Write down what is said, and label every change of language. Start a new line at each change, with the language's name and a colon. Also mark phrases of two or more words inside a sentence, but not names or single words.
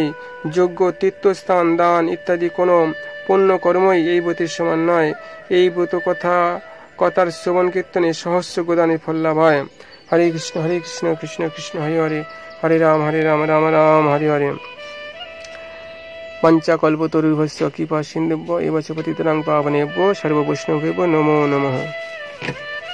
Bangla: যজ্ঞ, তীর্থস্থান, দান ইত্যাদি কোনো পুণ্য কর্মই এই ব্রতের সমান নয়। এই ব্রত কথার শ্রবণ কীর্তনে সহস্র গোদানের ফল লাভ হয়।
Sanskrit: হরে কৃষ্ণ কৃষ্ণ কৃষ্ণ হরে হরে, হরে রাম রাম রাম হরে হরে। পঞ্চাকল্পতরুর্ভস্য কৃপা সিন্ধুভ্য এব চ পতিতানাং পাবনেভ্যো সর্ববৈষ্ণবেভ্যো নমো নমঃ।